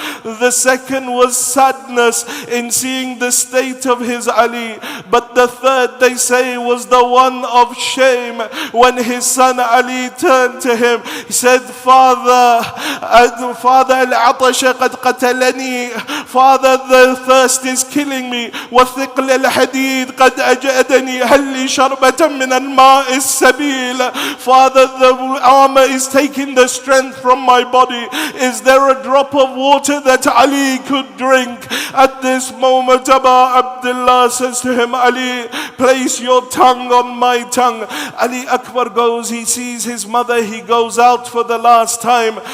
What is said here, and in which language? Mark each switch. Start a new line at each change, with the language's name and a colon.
English: The second was sadness in seeing the state of his Ali. But the third, they say, was the one of shame when his son Ali turned to him. He said, Father,
Arabic: al-'atash qad qatalani.
English: Father, the thirst is killing me.
Arabic: وثقل الحديد قد أجأدني هل لي شربة من الماء السبيل.
English: Father, the armor is taking the strength from my body. Is there a drop of water that Ali could drink? At this moment, Abu Abdullah says to him, Ali, place your tongue on my tongue. Ali Akbar goes, he sees his mother, he goes out for the last time.